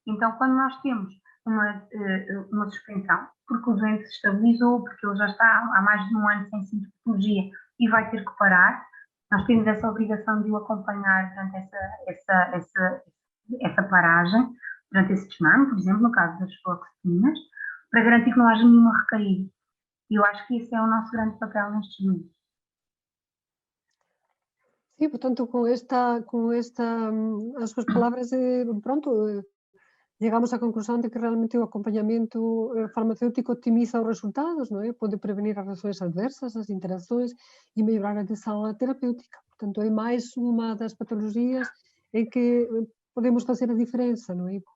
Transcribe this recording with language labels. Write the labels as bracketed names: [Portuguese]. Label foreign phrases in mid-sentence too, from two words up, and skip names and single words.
[Portuguese] Então, quando nós temos uma suspensão, porque o doente se estabilizou, porque ele já está há mais de um ano sem sintomatologia e vai ter que parar, nós temos essa obrigação de o acompanhar durante essa paragem, durante esse desmame, por exemplo, no caso das fluoxetinas, para garantir que não haja nenhuma recaída. E eu acho que esse é o nosso grande papel nestes momentos. [Galician] Sí, portanto, as súas palabras, pronto, llegamos á conclusión de que realmente o acompañamento farmacéutico optimiza os resultados, non é? Pode prevenir as reaccións adversas, as interaccións e mellorar a adesão á terapéutica. Portanto, é máis unha das patoloxías en que podemos facer a diferenza, non é?